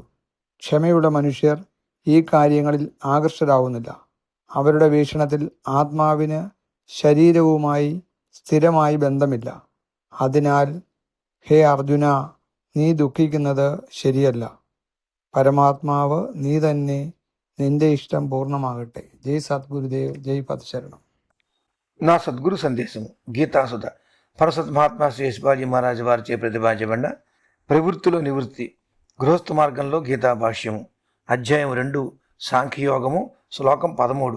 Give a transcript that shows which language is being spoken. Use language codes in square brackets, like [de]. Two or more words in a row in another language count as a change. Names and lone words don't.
[ml] ക്ഷമയുള്ള മനുഷ്യർ ഈ കാര്യങ്ങളിൽ ആകർഷരാകുന്നില്ല. അവരുടെ വീക്ഷണത്തിൽ ആത്മാവിന് ശരീരവുമായി സ്ഥിരമായി ബന്ധമില്ല. അതിനാൽ ഹേ അർജുന, നീ ദുഃഖിക്കുന്നത് ശരിയല്ല. പരമാത്മാവ് നീ തന്നെ. നിന്റെ [te] ఇష్టం పూర్ణమాగట్టే. జై సద్గురుదేవ్, జై పదశరణం. నా సద్గురు సందేశము గీతాసుధ పరసత్ మహాత్మా శ్రీ యశ్వాజీ మహారాజు వారిచే ప్రతిపాదించబడిన ప్రవృత్తిలో నివృత్తి గృహస్థ మార్గంలో గీతా భాష్యము అధ్యాయం 2 సాంఖ్యయోగము శ్లోకం 13.